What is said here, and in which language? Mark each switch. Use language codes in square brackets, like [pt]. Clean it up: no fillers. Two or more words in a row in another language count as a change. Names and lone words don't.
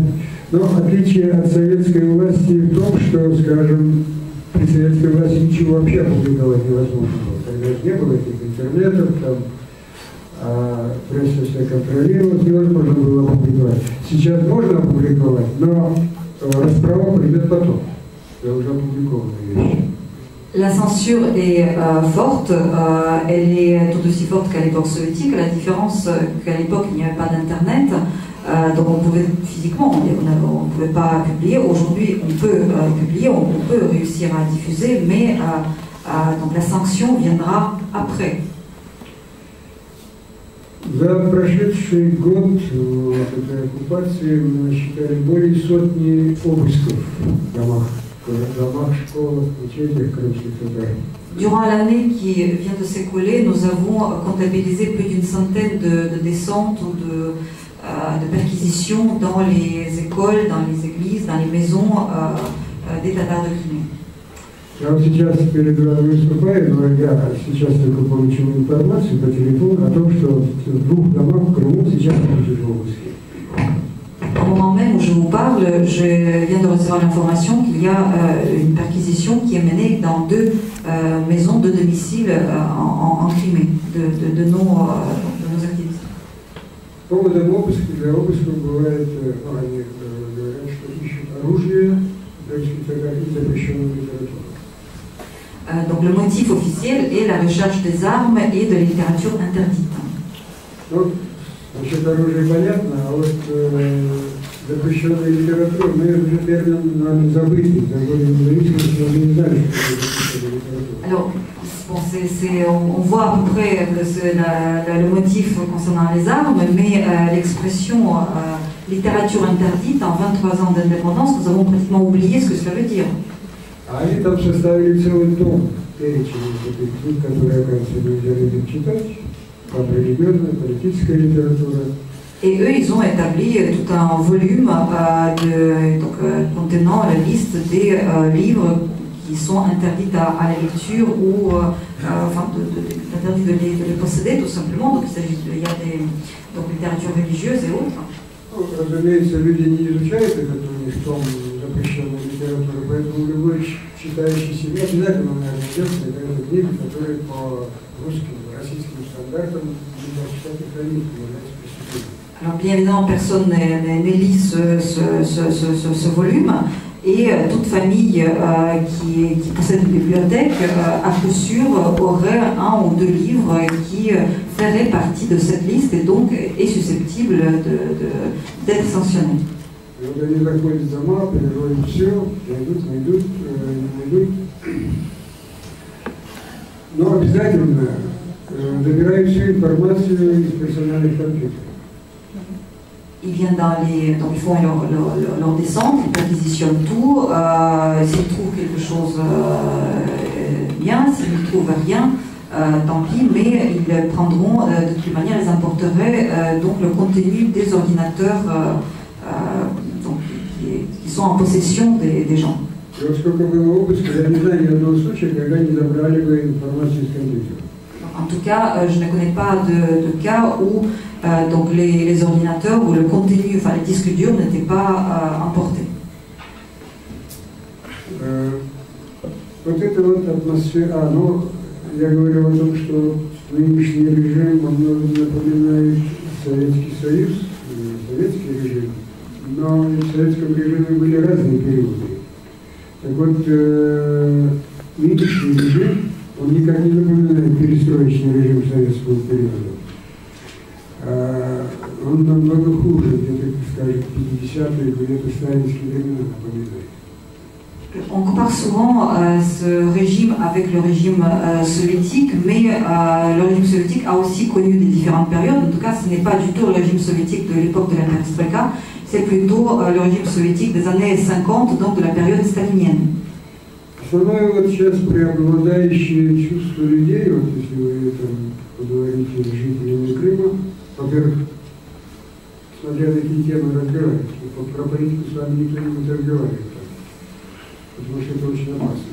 [ru] Но отличие от советской власти в том, что, скажем, при советской власти ничего вообще опубликовать невозможно было. Тогда не было этих интернетов, там, пресса все контролировалась, невозможно было опубликовать. Сейчас можно опубликовать, но расправа придет потом. Это уже опубликованные вещи. [fr] La censure est forte, elle est tout aussi forte qu'à l'époque soviétique, à la différence qu'à l'époque il n'y avait pas d'internet, donc on pouvait physiquement, on ne pouvait pas publier. Aujourd'hui on peut publier, on peut réussir à diffuser, mais donc la sanction viendra après. [ru] За прошедший год этой оккупации мы насчитали более сотни обысков в домах в домах, школах, мечетях крымских татар. [fr] Durant l'année qui vient de s'écouler, nous avons comptabilisé plus d'une centaine de descentes ou de perquisitions dans les écoles, dans les églises, dans les maisons des Tatars de Crimée. [ru] Я вот сейчас перед вами выступаю, но я сейчас только получил информацию по телефону о том, что в 2 домах в Крыму сейчас идут обыски. [fr] Au moment même où je vous parle, je viens de recevoir l'information qu'il y a une perquisition qui est menée dans 2 maisons de domicile en Crimée, de nos activistes. [ru] Поводом обыска для обыска бывает, они говорят, что ищут оружие, и запрещенную литературу. [fr] Donc le motif officiel est la recherche des armes et de la littérature interdite. [ru] Ну, насчет оружия понятно, а вот запрещенная литература, мы уже термин нами забыли, за годы независимости мы не знали, что это запрещенная литература. [fr] Alors, bon, on voit à peu près le motif concernant les armes, mais l'expression littérature interdite en 23 ans d'indépendance, nous avons pratiquement oublié ce que cela veut dire. [ru] А они там составили целый том перечень этих книг, которые, оказывается, нельзя людям читать, там религиозная, политическая литература. [fr] Et eux, ils ont établi tout un volume contenant la liste des livres qui sont interdits à la lecture ou interdits de les posséder tout simplement. Donc il y a des littératures religieuses et autres. [ru] Разумеется, люди не изучают этот у них том запрещенной литературы, поэтому любой читающий себя обязательно, наверное, идет на какую-то книгу, которая по русским, российским стандартам нельзя читать и хранить, является преступлением. [fr] Alors bien évidemment, personne ne lit ce volume et toute famille qui possède une bibliothèque, à coup sûr, aurait 1 ou 2 livres qui feraient partie de cette liste et donc est susceptible d'être sanctionné. [ru] И вот они заходят в дома, переводят все, найдут, не найдут. Но обязательно забирают всю информацию из персональных компьютеров. [fr] Ils viennent donc ils font leur descente, ils perquisitionnent tout. S'ils trouvent quelque chose, bien. S'ils ne trouvent rien, tant pis. Mais ils prendront, de toute manière, ils importeraient donc le contenu des ordinateurs qui sont en possession des gens. En tout cas, je ne connais pas de cas où donc les ordinateurs ou le contenu, enfin les disques durs n'étaient pas emportés. [ru] Вот это вот атмосфера, я говорил о том, что нынешний режим во многом напоминает Советский Союз, советский режим, но в советском режиме были разные периоды. Так вот, нынешний режим, он никак не напоминает перестроечный режим советского периода. Он намного хуже, где-то, скажем, 50-е, где-то сталинские времена напоминает. [fr] On compare souvent ce régime avec le régime soviétique, mais le régime soviétique a aussi connu des différentes périodes. En tout cas, ce n'est pas du tout le régime soviétique de l'époque de la perestroïka, c'est plutôt le régime soviétique des années 50, donc de la période stalinienne. [ru] Основное вот сейчас преобладающее чувство людей, вот если вы там поговорите с жителями Крыма, во-первых, смотря на какие темы разговаривать, про политику с вами никто не будет разговаривать, потому что это очень опасно.